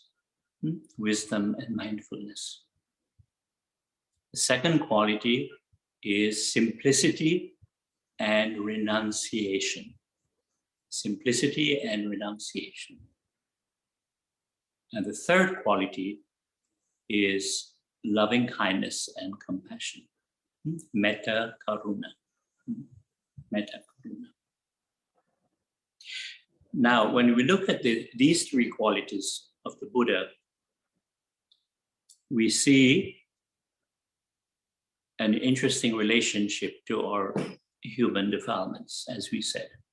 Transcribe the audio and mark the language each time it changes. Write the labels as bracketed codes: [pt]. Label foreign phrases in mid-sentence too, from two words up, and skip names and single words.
[en] Wisdom and mindfulness. The second quality is simplicity and renunciation. Simplicity and renunciation. And the third quality is loving kindness and compassion. [pi] Metta karuna. Metta karuna. [en] Now, when we look at these three qualities of the Buddha, we see an interesting relationship to our human defilements, as we said.